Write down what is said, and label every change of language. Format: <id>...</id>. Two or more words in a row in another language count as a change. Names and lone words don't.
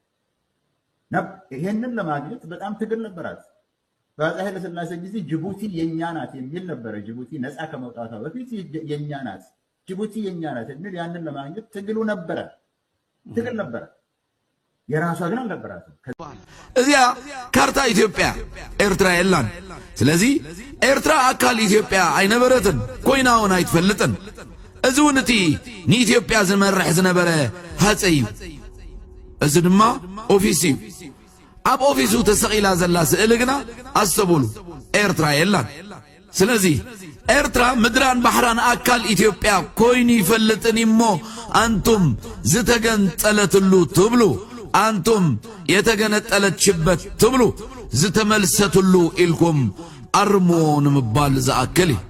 <am>ይሄንን ለማግኘት በጣም ትግል ነበራት በአፄ ኃይለ ሥላሴ ጊዜ ጅቡቲ የኛ ናት የሚል ነበረ ጅቡቲ ነፃ ከመውጣቷ በፊት የኛ ናት ጅቡቲ የኛ ናት የሚል ያንን ለማግኘት ትግል ነበረ የራሷ ግን አልነበራትም</am> <ti>እዚያ ካርታ ኢትዮጵያ ኤርትራ የላን ስለዚህ ኤርትራ አካል ኢትዮጵያ አይነበረትን ኮይናውን አይትፈልጥን እዚውንቲ ንኢትዮጵያ ዝመርሕ ዝነበረ ሃፀይ እዚ ድማ ኦፊስ እዩ ኣብ ኦፊሱ ተሰቂላ ዘላ ስእሊ ግና አሰቡሉ ኤርትራ የላን ስለዚህ ኤርትራ ምድራን ባህራን አካል ኢትዮጵያ ኮይኑ ይፈልጥን እሞ አንቱም ዝተገንጠለትሉ ትብሉ አንቱም የተገነጠለችበት ትብሉ ዝተመልሰትሉ ኢልኩም አርሞ ንምባል ዝኣክል</ti>